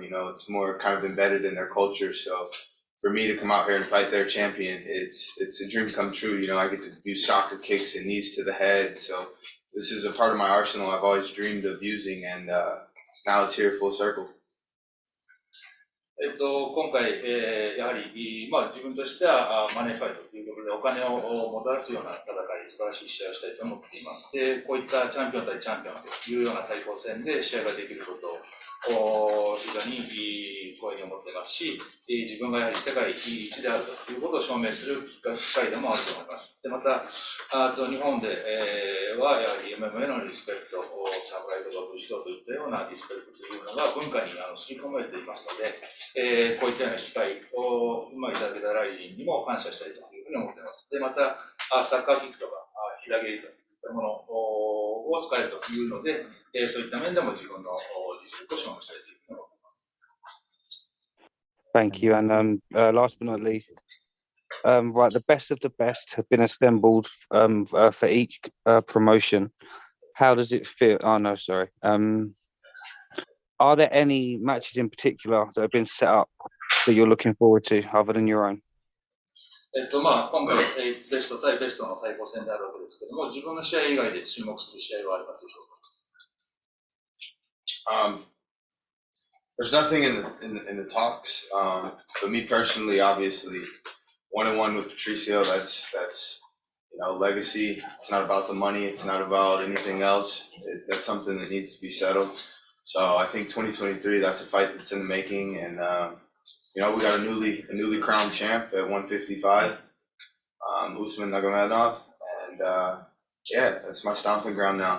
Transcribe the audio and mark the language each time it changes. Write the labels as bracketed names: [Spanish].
[English] You know, it's more kind of embedded in their culture. So for me to come out here and fight their champion, it's a dream come true. You know, I get to use soccer kicks and knees to the head. So this is a part of my arsenal I've always dreamed of using, and now it's here full circle. [Japanese] 今回、やはり、自分としてはマネーファイトということでお金をもたらすような戦い、素晴らしい試合をしたいと思っています。で、こういったチャンピオン対チャンピオンというような対抗戦で試合ができること非常に光栄に思っていますし、自分がやはり世界一であるということを証明する機会でもあると思います。でまた、日本で、はやはり MMA のリスペクト、侍とか武士道といったようなリスペクトというのが文化に刷り込まれていますので、こういったような機会をいただけたライジンにも感謝したいというふうに思っています。でまた、サッカーキックとか膝蹴りといったものを使えるというので、そういった面でも自分の実力を証明したいというふうに思っています。 [English] Thank you. And last but not least, right, the best of the best have been assembled for each promotion. How does it feel? Oh, no, sorry. Are there any matches in particular that have been set up that you're looking forward to other than your own? [Japanese] 今回、ベスト対ベストの対抗戦であるわけですけども、自分の試合以外で注目する試合はありますでしょうか？ [English] There's nothing in the talks, but me personally, obviously, 1-1 with Patricio. That's legacy. It's not about the money. It's not about anything else. That's something that needs to be settled. So I think 2023, that's a fight that's in the making, and we got a newly crowned champ at 155, Usman Nurmagomedov, and that's my stomping ground now.